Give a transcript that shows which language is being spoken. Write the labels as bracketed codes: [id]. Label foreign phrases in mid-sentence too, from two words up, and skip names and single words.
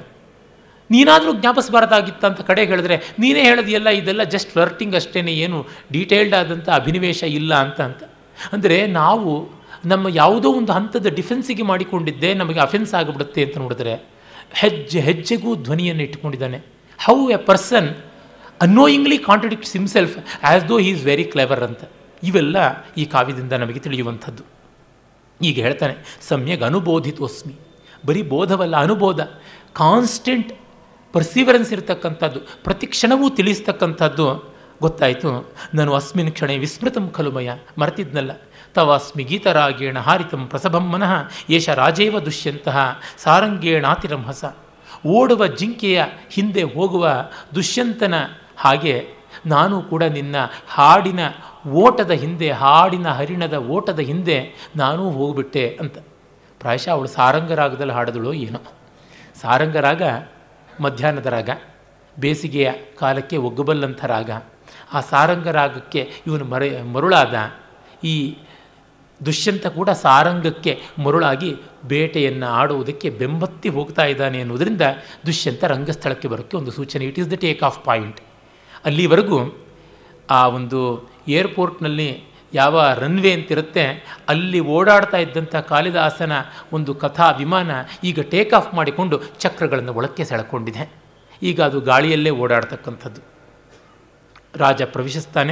[kn] ನೀನಾದರೂ ಜ್ಞಾಪಿಸಬಾರ್ದಾಗಿತ್ತ ಅಂತ ಕಡೆ ಹೇಳಿದ್ರೆ, ನೀನೇ ಹೇಳೋದಿಲ್ಲ ಇದೆಲ್ಲ [en] just flirting [kn] ಅಷ್ಟೇ, ಏನು ಡೀಟೇಲ್ಡ್ ಆದಂಥ ಅಭಿನಿವೇಶ ಇಲ್ಲ ಅಂತ. ಅಂದರೆ ನಾವು ನಮ್ಮ ಯಾವುದೋ ಒಂದು ಹಂತದ ಡಿಫೆನ್ಸಿಗೆ ಮಾಡಿಕೊಂಡಿದ್ದೇ ನಮಗೆ ಅಫೆನ್ಸ್ ಆಗಿಬಿಡುತ್ತೆ ಅಂತ ನೋಡಿದ್ರೆ, ಹೆಜ್ಜೆ ಹೆಜ್ಜೆಗೂ ಧ್ವನಿಯನ್ನು ಇಟ್ಟುಕೊಂಡಿದ್ದಾನೆ. [en] How a person annoyingly contradicts himself as though he is very clever ಅಂತ. [kn] ಇವೆಲ್ಲ ಈ ಕಾವ್ಯದಿಂದ ನಮಗೆ ತಿಳಿಯುವಂಥದ್ದು. [sa] ಈಗ ಹೇಳ್ತಾನೆ, ಸಮ್ಯಗ್ ಅನುಬೋಧಿತೋಸ್ಮಿ. [kn] ಬರೀ ಬೋಧವಲ್ಲ, ಅನುಬೋಧ, [en] constant perseverance [kn] ಇರತಕ್ಕಂಥದ್ದು, ಪ್ರತಿ ಕ್ಷಣವೂ ತಿಳಿಸ್ತಕ್ಕಂಥದ್ದು. ಗೊತ್ತಾಯಿತು, ನಾನು [sa] ಅಸ್ಮಿನ್ ಕ್ಷಣೆ ವಿಸ್ಮೃತಂ ಖಲುಮಯ, [kn] ಮರೆತಿದ್ನಲ್ಲ. [sa] ತವ ಅಸ್ಮಿ ಗೀತರಾಗೇಣ ಹಾರಿತಂ ಪ್ರಸಭಂ ಮನಃ ಏಷ ರಾಜೇವ ದುಷ್ಯಂತಹ ಸಾರಂಗೇಣಾತಿರಂ ಹಸ. [kn] ಓಡುವ ಜಿಂಕೆಯ ಹಿಂದೆ ಹೋಗುವ ದುಷ್ಯಂತನ ಹಾಗೆ ನಾನು ಕೂಡ ನಿನ್ನ ಹಾಡಿನ ಓಟದ ಹಿಂದೆ, ಹಾಡಿನ ಹರಿಣದ ಓಟದ ಹಿಂದೆ ನಾನೂ ಹೋಗ್ಬಿಟ್ಟೆ ಅಂತ. ಪ್ರಾಯಶಃ ಅವಳು ಸಾರಂಗರಾಗದಲ್ಲಿ ಹಾಡಿದಳು ಏನೋ. ಸಾರಂಗರಾಗ ಮಧ್ಯಾಹ್ನದ ರಾಗ, ಬೇಸಿಗೆಯ ಕಾಲಕ್ಕೆ ಒಗ್ಗಬಲ್ಲಂಥ ರಾಗ. ಆ ಸಾರಂಗರಾಗಕ್ಕೆ ಇವನು ಮರುಳಾದ. ಈ ದುಷ್ಯಂತ ಕೂಡ ಸಾರಂಗಕ್ಕೆ ಮರುಳಾಗಿ ಬೇಟೆಯನ್ನು ಆಡುವುದಕ್ಕೆ ಬೆಂಬತ್ತಿ ಹೋಗ್ತಾ ಇದ್ದಾನೆ ಎನ್ನುವುದರಿಂದ ದುಷ್ಯಂತ ರಂಗಸ್ಥಳಕ್ಕೆ ಬರೋಕ್ಕೆ ಒಂದು ಸೂಚನೆ. [en] It is the take off point. [kn] ಅಲ್ಲಿವರೆಗೂ ಆ ಒಂದು ಏರ್ಪೋರ್ಟ್ನಲ್ಲಿ ಯಾವ ರನ್ವೇ ಅಂತಿರುತ್ತೆ ಅಲ್ಲಿ ಓಡಾಡ್ತಾ ಇದ್ದಂಥ ಕಾಳಿದಾಸನ ಒಂದು ಕಥಾ ವಿಮಾನ ಈಗ [en] take off [kn] ಮಾಡಿಕೊಂಡು ಚಕ್ರಗಳನ್ನು ಒಳಕ್ಕೆ ಸೆಳೆಕೊಂಡಿದೆ. ಈಗ ಅದು ಗಾಳಿಯಲ್ಲೇ ಓಡಾಡ್ತಕ್ಕಂಥದ್ದು. ರಾಜ ಪ್ರವೇಶಿಸ್ತಾನೆ.